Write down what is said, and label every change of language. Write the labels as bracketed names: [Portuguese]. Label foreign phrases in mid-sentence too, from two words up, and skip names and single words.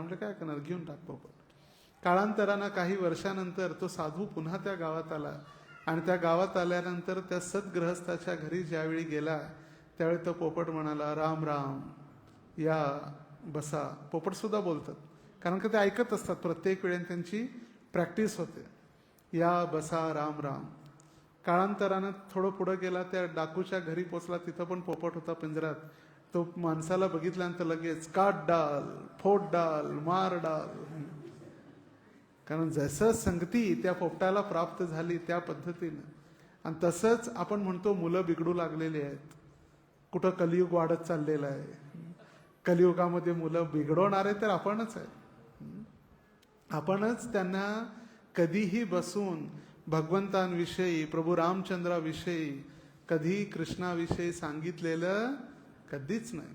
[Marathi] म्हणजे काय करणार, घेऊन टाक पोपट. काळांतरानं काही वर्षानंतर तो साधू पुन्हा त्या गावात आला आणि त्या गावात आल्यानंतर त्या सद्गृहस्थाच्या घरी ज्यावेळी गेला त्यावेळी तो पोपट म्हणाला, राम राम, या बसा. पोपट सुद्धा बोलतात कारण का ते ऐकत असतात, प्रत्येक वेळेला त्यांची प्रॅक्टिस होते. या बसा राम राम. काळांतरानं थोडं पुढं गेला, त्या डाकूच्या घरी पोचला, तिथं पण पोपट होता पिंजरात. तो माणसाला बघितल्यानंतर लगेच [Hindi] काट डाल, फोड डाल, मार डाल. [Marathi] कारण जसं संगती त्या पोपटाला प्राप्त झाली त्या पद्धतीनं. आणि तसंच आपण म्हणतो मुलं बिघडू लागलेली आहेत. कुठं कलियुग वाढत चाललेलं आहे. कलियुगामध्ये मुलं बिघडवणारे तर आपणच आहे. आपणच त्यांना कधीही बसून भगवंतांविषयी, प्रभू रामचंद्राविषयी, कधी कृष्णाविषयी सांगितलेलं कधीच नाही.